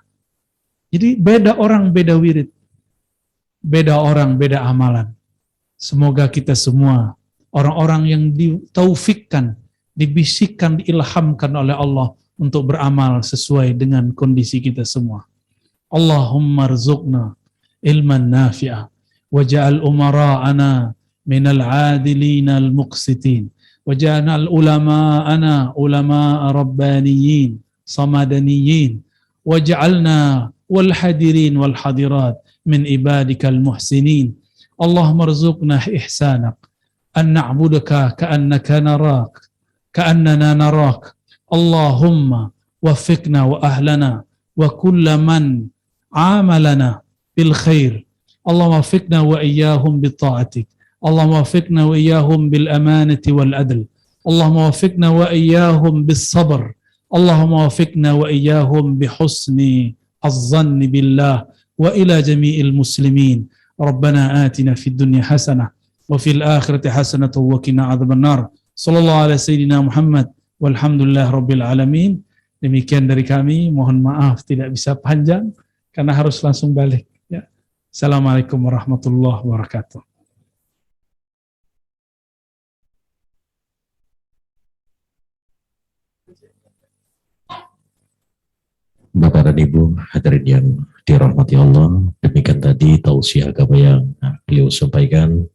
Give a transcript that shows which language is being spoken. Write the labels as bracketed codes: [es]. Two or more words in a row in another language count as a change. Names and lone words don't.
[id] Jadi beda orang, beda wirid. Beda orang, beda amalan. Semoga kita semua, orang-orang yang ditaufikkan, dibisikkan, diilhamkan oleh Allah untuk beramal sesuai dengan kondisi kita semua. [ar] اللهم ارزقنا علما نافعة, واجعل أمراءنا من العادلين المقسطين واجعل علماءنا علماء ربانيين صمدانيين واجعلنا والحاضرين والحاضرات من عبادك المحسنين. اللهم ارزقنا إحسانك أن نعبدك كأنك نراك كأننا نراك. اللهم وفقنا وأهلنا وكل من عاملنا بالخير. اللهم وفقنا وإياهم بطاعتك اللهم وفقنا وإياهم بالأمانة والعدل. اللهم وفقنا وإياهم بالصبر اللهم وفقنا وإياهم بحسن الظن بالله وإلى جميع المسلمين. ربنا آتنا في الدنيا حسنة وفي الآخرة حسنة وقنا عذاب النار. صلى الله عليه سيدنا محمد والحمد لله رب العالمين. [id] Demikian dari kami, mohon maaf tidak bisa panjang karena harus langsung balik ya. [ar] السلام عليكم ورحمة الله وبركاته. [id] Bapak dan Ibu hadirin yang dirahmati Allah, demikian tadi tausiah agama yang beliau sampaikan.